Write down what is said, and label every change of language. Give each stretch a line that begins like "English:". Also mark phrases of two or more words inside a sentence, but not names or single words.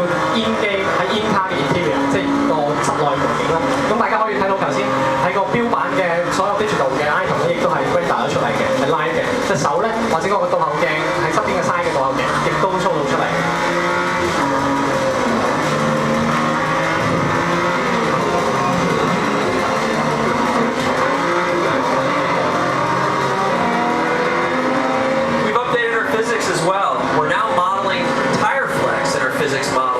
Cantonese: 煙機喺煙卡嘅 interior， 即係個室內環境啦。咁大家可以睇到頭先喺個標板嘅所有 digital 嘅 item 咧，亦都係 render 咗出嚟嘅，係 live 嘅。隻手咧或者嗰個倒後鏡喺側邊嘅 side 嘅倒後鏡，亦都 show 到出嚟。
English: Physics as well. We're now modeling tire flex in our physics model.